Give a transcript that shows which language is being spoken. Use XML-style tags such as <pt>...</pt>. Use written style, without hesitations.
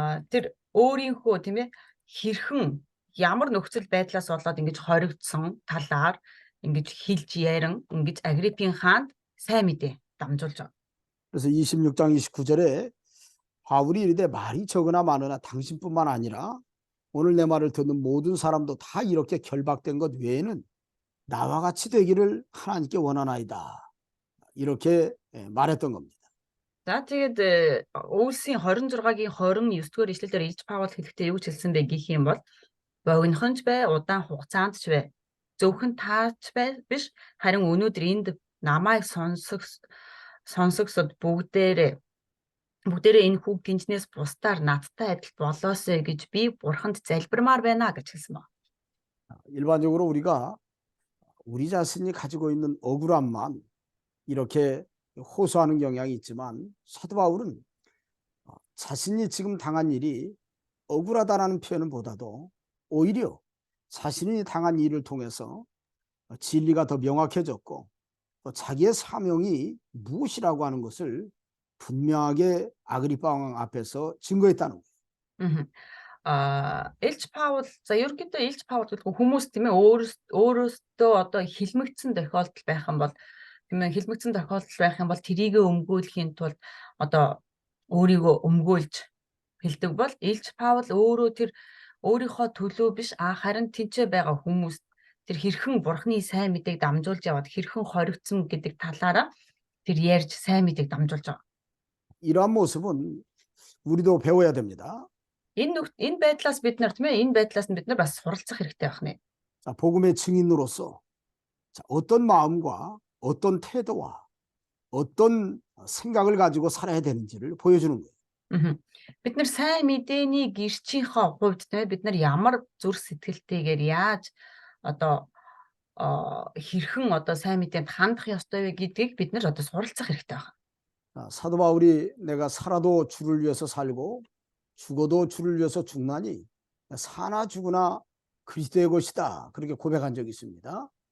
<mn>Тэр өөрийнхөө тийм ээ хэрхэн ямар нөхцөл байдлаас болоод ингэж хоригдсон талаар ингэж хэлж ярин ингэж Агриппийн хаанд сайн мэдээ дамжуулж байгаа.</mn> <ko>그래서 26장 29절에 바울이 이르되 말이 적으나 많으나 당신뿐만 아니라 오늘 내 말을 듣는 모든 사람도 다 이렇게 결박된 것 외에는 나와 같이 되기를 하나님께 원하나이다. 이렇게 말했던 겁니다.</ko> <mn>За тэгээд Үлсийн 26-гийн 29-р ишлэлээр Илч Паул хэлэхдээ юу ч хэлсэн бэ гэх юм бол богинохонч бай, удаан хугацаанд ч бай, зөвхөн таач бай биш, харин өнөөдөр энд намайг сонсогсод бүгдээрээ энэ хүүг гинжнээс бусдаар надтай адил болоосэй гэж би Бурханд залбирмаар байна гэж хэлсэн байна.</mn> <ko>일반적으로 우리가 우리 자신이 가지고 있는 억울함만 이렇게 호소하는 경향이 있지만 사도 바울은 자신이 지금 당한 일이 억울하다라는 표현은 보다도 오히려 자신이 당한 일을 통해서 진리가 더 명확해졌고 또 자기의 사명이 무엇이라고 하는 것을 분명하게 아그리파 왕 앞에서 증거했다는 거예요. Мгм.</ko> <mn>Элч Паул за ерөнхийдөө Элч Паул гэдэг хүмүүс тийм ээ өөрөөсөө одоо хилмигдсэн тохиолдол байх юм бол тийм ээ хилмигдсэн тохиолдол байх юм бол тэрийгэ өмгөөлөхийн тулд одоо өөрийгөө өмгөөлж хэлдэг бол Элч Паул өөрөө тэр өөрийнхөө төлөө биш харин тэнцээ байгаа хүмүүс тэр хэрхэн бурхны сайн мэдээг дамжуулж яваад хэрхэн хоригдсон гэдэг талаараа тэр ярьж сайн мэдээг дамжуулж байгаа.</mn> <ko>이러한 모습은 우리도 배워야 됩니다.</ko> <mn>Энэ байдлаас бид нар тийм ээ энэ байдлаас нь бид нар бас суралцах хэрэгтэй байх нэ.</mn> <ko>자, 복음의 증인으로서 자, 어떤 마음과 어떤 태도와 어떤 생각을 가지고 살아야 되는지를 보여주는 거예요. Мгм.</ko> <mn>Бид нар сайн мэдээний гэрчийнхээ хувьд тийм ээ бид нар ямар зүрх сэтгэлтэйгээр яаж одоо хэрхэн одоо сайн мэдээнд хандах ёстой вэ гэдгийг бид нар одоо суралцах хэрэгтэй байна.</mn> <ko>자, 사도 바울이 내가 살아도 주를 위해서 살고 죽어도 주를 위해서 죽나니 사나 죽으나 그리스도의 것이다. 그렇게 고백한 적이 있습니다.</ko>